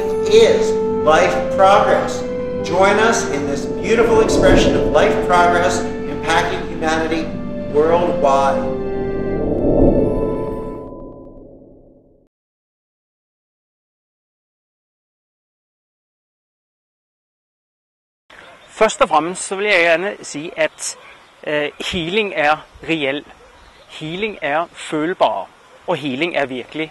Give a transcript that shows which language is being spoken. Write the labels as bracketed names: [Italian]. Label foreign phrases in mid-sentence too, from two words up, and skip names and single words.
[English] is life progress. Join us in this beautiful expression of life progress impacting humanity worldwide. [Danish] Først og fremmest så vil jeg gerne sige, at healing er reel. Healing er følbar, og healing er virkelig.